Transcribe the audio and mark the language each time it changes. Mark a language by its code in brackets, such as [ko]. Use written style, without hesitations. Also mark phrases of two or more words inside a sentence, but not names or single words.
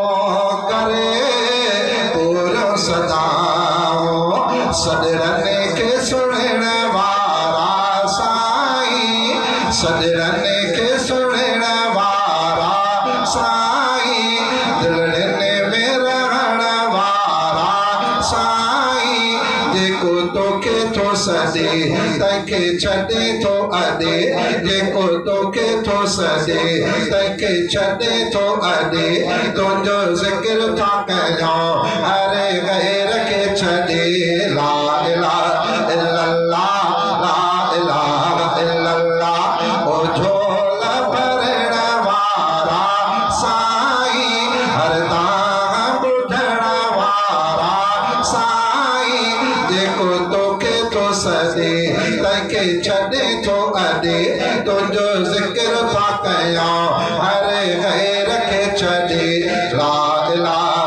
[sd] करे पूरो सदाओ सदरने के सुणण वारा साईं सदरने के सुणण वारा साईं दिलड़ने में रहण वारा साईं जेको तोखे थो सदे तंहिंखे छॾे थो अॾे जेको तोखे थो सदे तंहिंखे छॾे थो अॾे तुंहिंजो ज़िक्र था कयां हर गैर खे छॾे ला [ar] إله إلا الله لا إله إلا الله [sd] ओ झोल भरण वारा साईं हर दाम ॿुधण वारा साईं जेको तोखे थो सदे तंहिंखे छॾे थो अॾे तुंहिंजो ज़िक्र था कयां हर गैर खे छॾे [ar] لا إله